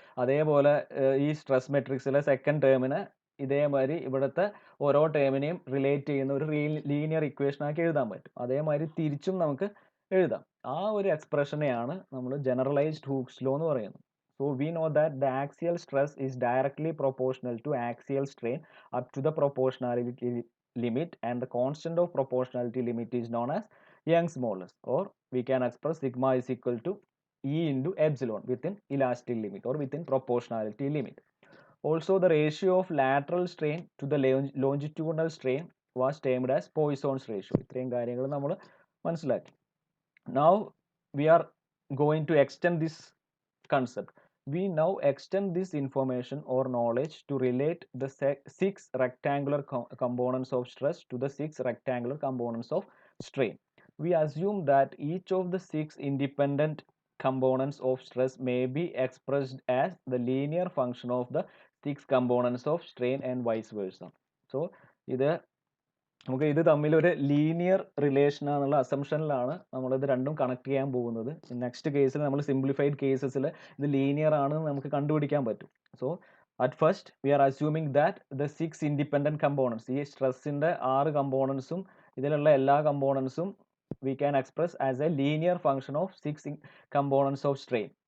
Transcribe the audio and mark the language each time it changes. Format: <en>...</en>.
<ml>അതേപോലെ ഈ stress മെട്രിക്സിലെ second ടേമിനെ ഇതേമാതിരി ഇവിടുത്തെ ഓരോ ടേമിനെയും റിലേറ്റ് ചെയ്യുന്ന ഒരു ലീനിയർ ഇക്വേഷൻ ആക്കി എഴുതാൻ പറ്റും. അതേമാതിരി തിരിച്ചും നമുക്ക് എഴുതാം. ആ ഒരു എക്സ്പ്രഷനെയാണ് നമ്മൾ ജനറലൈസ്ഡ് ഹൂക്സ് ലോ എന്ന് പറയുന്നത്.</ml> <en>So we know that the axial stress is directly proportional to axial strain up to the proportionality limit, and the constant of proportionality limit is known as Young's modulus, or we can express sigma is equal to E into epsilon within elastic limit or within proportionality limit. Also, the ratio of lateral strain to the longitudinal strain was termed as Poisson's ratio.</en> <ml>ഇത്രയും കാര്യങ്ങൾ നമ്മൾ മനസ്സിലാക്കി.</ml> <en>Now we are going to extend this concept. We now extend this information or knowledge to relate the 6 rectangular components of stress to the 6 rectangular components of strain. We assume that each of the 6 independent components of stress may be expressed as the linear function of the 6 components of strain and vice versa.</en> <ml>So നമുക്ക് ഇത് തമ്മിൽ ഒരു linear relation എന്നുള്ള അസംഷനിലാണ് നമ്മളിത് രണ്ടും connect ചെയ്യാൻ പോകുന്നത്. Next കേസിൽ നമ്മൾ സിംപ്ലിഫൈഡ് കേസസിൽ ഇത് ലീനിയർ ആണെന്ന് നമുക്ക് കണ്ടുപിടിക്കാൻ പറ്റും.</ml> <en>so at first we are assuming that the 6 independent components,</en> <ml>ഈ സ്ട്രെസ്സിൻ്റെ 6 കമ്പോണൻസും ഇതിലുള്ള എല്ലാ കമ്പോണൻസും</ml> <en>We can express as a linear function of 6 components of strain.</en>